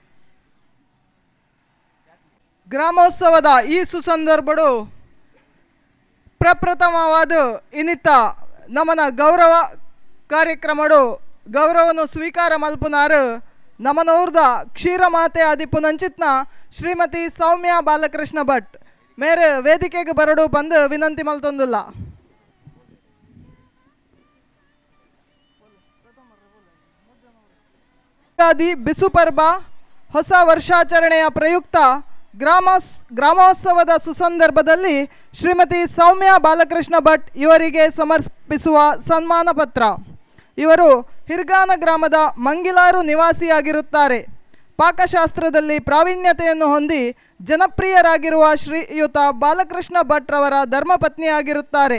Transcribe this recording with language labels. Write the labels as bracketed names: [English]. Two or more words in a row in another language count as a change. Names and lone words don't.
[Tulu] ಗ್ರಾಮೋತ್ಸವದ ಈ ಸುಸಂದರ್ಭಡು ಪ್ರಪ್ರಥಮವಾದ ಇನ್ನಿತ ನಮನ ಗೌರವ ಕಾರ್ಯಕ್ರಮಡು ಗೌರವನು ಸ್ವೀಕಾರ ಮಲ್ಪುನಾರು ನಮನೂರ್ದ ಕ್ಷೀರಮಾತೆ ಆದಿಪುನಂಚಿತ್ನ ಶ್ರೀಮತಿ ಸೌಮ್ಯ ಬಾಲಕೃಷ್ಣ ಭಟ್ ಮೇರೆ ವೇದಿಕೆಗೆ ಬರಡು ಬಂದು ವಿನಂತಿ ಮಲ್ತೊಂದುಲ್ಲ. [Kannada] ಯುಗಾದಿ ಬಿಸುಪರ್ಬ ಹೊಸ ವರ್ಷಾಚರಣೆಯ ಪ್ರಯುಕ್ತ ಗ್ರಾಮೋತ್ಸವದ ಸುಸಂದರ್ಭದಲ್ಲಿ ಶ್ರೀಮತಿ ಸೌಮ್ಯ ಬಾಲಕೃಷ್ಣ ಭಟ್ ಇವರಿಗೆ ಸಮರ್ಪಿಸುವ ಸನ್ಮಾನ ಪತ್ರ. ಇವರು ಹಿರ್ಗಾನ ಗ್ರಾಮದ ಮಂಗಿಲಾರು ನಿವಾಸಿಯಾಗಿರುತ್ತಾರೆ. ಪಾಕಶಾಸ್ತ್ರದಲ್ಲಿ ಪ್ರಾವೀಣ್ಯತೆಯನ್ನು ಹೊಂದಿ ಜನಪ್ರಿಯರಾಗಿರುವ ಶ್ರೀಯುತ ಬಾಲಕೃಷ್ಣ ಭಟ್ ರವರ ಧರ್ಮಪತ್ನಿಯಾಗಿರುತ್ತಾರೆ.